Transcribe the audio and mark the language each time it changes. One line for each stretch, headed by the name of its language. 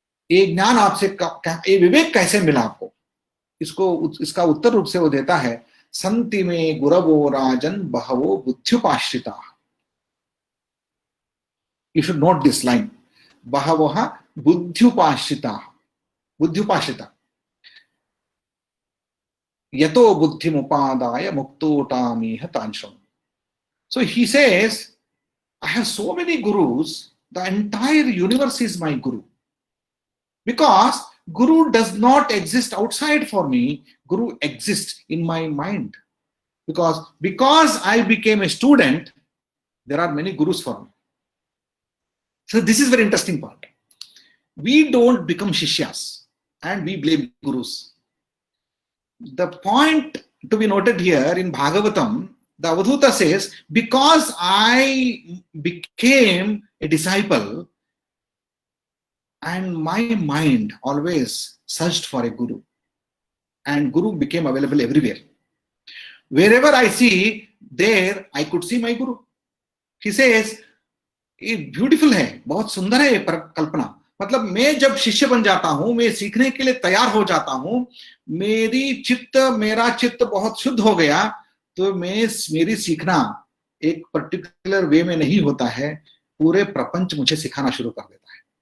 Hindi: ये ज्ञान आपसे ये विवेक कैसे मिला आपको? इसका उत्तर रूप से वो देता है,
Sanskrit: संति में गुरवो राजन बहवो बुद्ध्युपाश्रिता।
English: You should note this line,
Sanskrit: बहवः बुद्ध्युपाश्रिता, बुद्ध्युपाश्रिता यतो बुद्धिमुपादाय मुक्तोटामीह तांशम।
English: So he says, I have so many gurus, the entire universe is my guru. Because Guru does not exist outside for me, Guru exists in my mind. Because I became a student, there are many gurus for me. So this is very interesting part. We don't become shishyas and we blame gurus. The point to be noted here in Bhagavatam, the Avadhuta says, because I became a disciple, and my mind always searched for a guru, and guru became available everywhere. Wherever I see, there I could see my guru. He says,
Hindi: ये beautiful है, बहुत सुंदर है ये कल्पना। मतलब मैं जब शिष्य बन जाता हूं, मैं सीखने के लिए तैयार हो जाता हूं, मेरा चित्त बहुत शुद्ध हो गया, तो मेरी सीखना एक पर्टिकुलर वे में नहीं होता है, पूरे प्रपंच मुझे सिखाना शुरू कर देता है।